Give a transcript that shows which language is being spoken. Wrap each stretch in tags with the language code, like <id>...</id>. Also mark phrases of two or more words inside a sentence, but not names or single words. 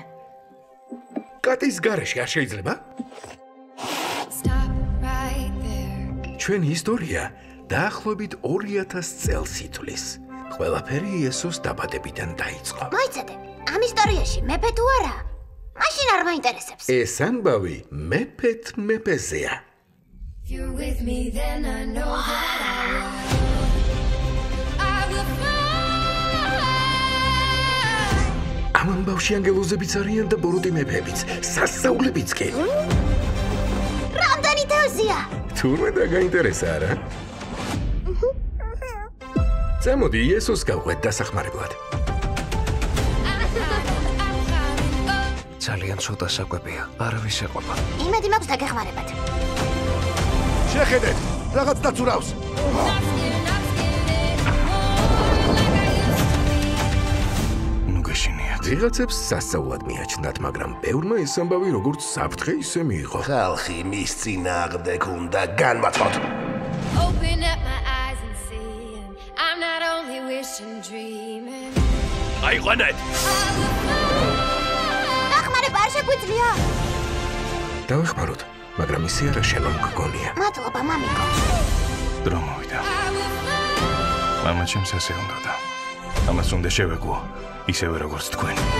<ka>კატის გარეშე არ შეიძლება? ჩვენი ისტორია დაახლოებით 2000 წელს ითვლის. ყველაფერი იესოს დაბადებიდან დაიწყო. მოიცადე, ამ ისტორიაში მეფე თუ არა? მაშინ არ მაინტერესებს. ეს ამბავი მეფეთ მეფეზეა.</ka> <en>You're with me, then I know that I will fly.</en> <ka>ამ ამბავში ანგელოზებიც არიან და ბოროტი მეფეებიც, სასწაულებიც კი. რამდენი თევზია? თურმე დაგაინტერესა არა? წამოდი იესოს გავყვეთ დასახმარებლად. ძალიან ცოტა საკვებია, არავის ეყობა. იმედი მაქვს დაგეხმარებათ. შეხედეთ, რაღაც დაცურავს. ნუ გეშინიათ. ვიღაცებს სასწაულად მიაჩნდათ, მაგრამ ბევრმა ეს ამბავი როგორც საფრთხე ისე მიიღო. ხალხი მის წინააღმდეგ უნდა განმარტოთ.</ka> <en>Open up my eyes and see, and I'm not only wishing, dreaming.</en> <ka>აიყვანეთ. დახმარება არ შეგვიძლია? დავეხმაროთ, მაგრამ ისე არა შენ რომ გგონია. მადლობა, მამიკო. დრო მოვიდა. მამა ჩემს ასე უნდა და ამას უნდა შევეგო, ისევე როგორც თქვენ.</ka>